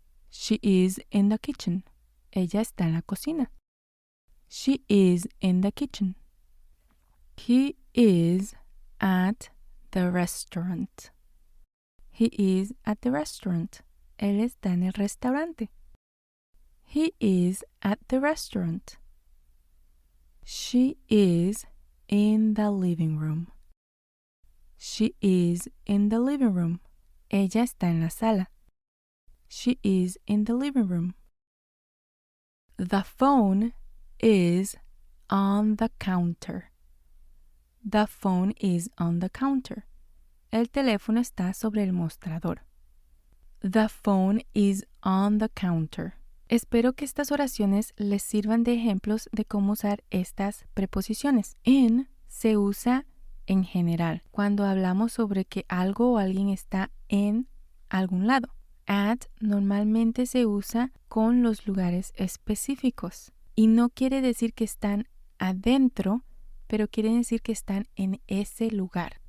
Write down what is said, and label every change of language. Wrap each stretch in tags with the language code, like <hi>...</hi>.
<en>She is in the kitchen.</en> <es>Ella está en la cocina.</es> <en>She is in the kitchen. He is at the restaurant. He is at the restaurant.</en> <es>Él está en el restaurante.</es> <en>He is at the restaurant. She is in the living room. She is in the living room.</en> <es>Ella está en la sala.</es> <en>She is in the living room. The phone is on the counter. The phone is on the counter.</en> <es>El teléfono está sobre el mostrador.</es> <en>The phone is on the counter.</en> <es>Espero que estas oraciones les sirvan de ejemplos de cómo usar estas preposiciones. In se usa en general, cuando hablamos sobre que algo o alguien está en algún lado. At normalmente se usa con los lugares específicos y no quiere decir que están adentro, pero quiere decir que están en ese lugar.</es>